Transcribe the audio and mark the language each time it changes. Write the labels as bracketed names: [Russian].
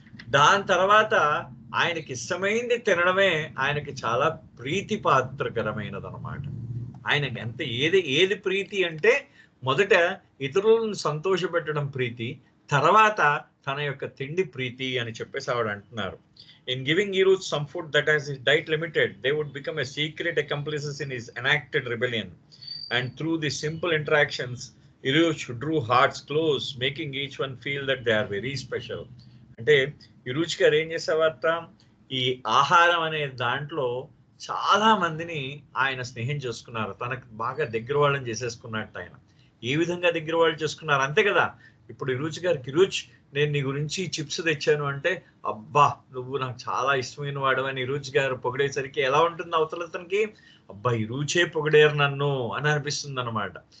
[Telugu] దాని తర్వాత ఆయనకి ఇష్టమైంది తినడమే ఆయనకి చాలా ప్రీతిపాత్రకరమైనది అనమాట. ఆయనకి ఎంత ఏది ప్రీతి అంటే మొదట ఇతరులను సంతోషపెట్టడం ప్రీతి, తర్వాత తన యొక్క తిండి ప్రీతి అని చెప్పేసి ఆవిడ అంటున్నారు. [English] In giving Iruj some food that has his diet limited, they would become a secret accomplices in his enacted rebellion. And through the simple interactions, Iruj drew hearts close, making each one feel that they are very special. [Telugu] అంటే ఇరుచ్ గారు ఏం చేసేవారట, ఈ ఆహారం అనే దాంట్లో చాలా మందిని ఆయన స్నేహం చేసుకున్నారు, తనకు బాగా దగ్గర వాళ్ళని చేసేసుకున్నట్టు ఆయన. ఏ విధంగా దగ్గర వాళ్ళు చేసుకున్నారు అంతే కదా. ఇప్పుడు ఇరుచ్ గారికి, ఇరుచ్ నేను నీ గురించి చిప్స్ తెచ్చాను అంటే, అబ్బా నువ్వు నాకు చాలా ఇష్టమైన వాడు అని ఇరుచ్ గారు పొగిడేసరికి ఎలా ఉంటుంది అవతలతనికి, అబ్బా ఇరుచే పొగిడేరు నన్ను అని అనిపిస్తుంది అనమాట.